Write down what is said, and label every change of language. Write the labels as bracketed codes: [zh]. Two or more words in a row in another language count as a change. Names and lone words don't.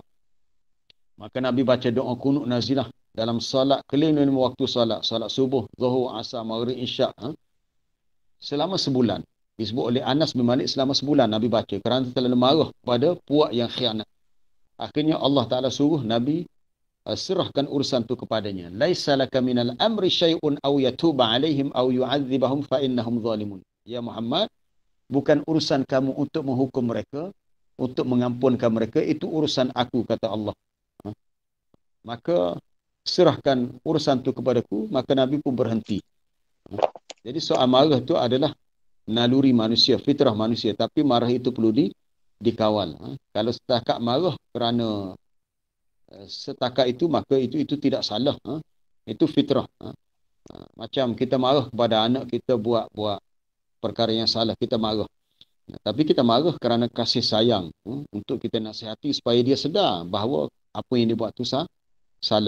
[ms] Maka Nabi baca doa kunut nazilah dalam solat keliling waktu solat subuh, zuhur, asar, maghrib, isyak. Selama sebulan. Disebut oleh Anas bin Malik selama sebulan Nabi baca kerana terlalu marah pada puak yang khianat. Akhirnya Allah Ta'ala suruh Nabi serahkan urusan itu kepadanya. [ar] ليس لك من الأمر شيء أو يتوب عليهم أو يعذبهم فإنهم ظالمون. [ms] Ya Muhammad, bukan urusan kamu untuk menghukum mereka, untuk mengampunkan mereka, itu urusan aku, kata Allah. Maka serahkan urusan itu kepadaku, maka Nabi pun berhenti. Jadi soal marah itu adalah naluri manusia, fitrah manusia, tapi marah itu perlu dikawal. Kalau setakat marah kerana setakat itu, maka itu tidak salah. Itu fitrah. Macam kita marah kepada anak kita buat perkara yang salah, kita marah. Tapi kita marah kerana kasih sayang, untuk kita nasihati supaya dia sedar bahawa apa yang dia buat itu salah.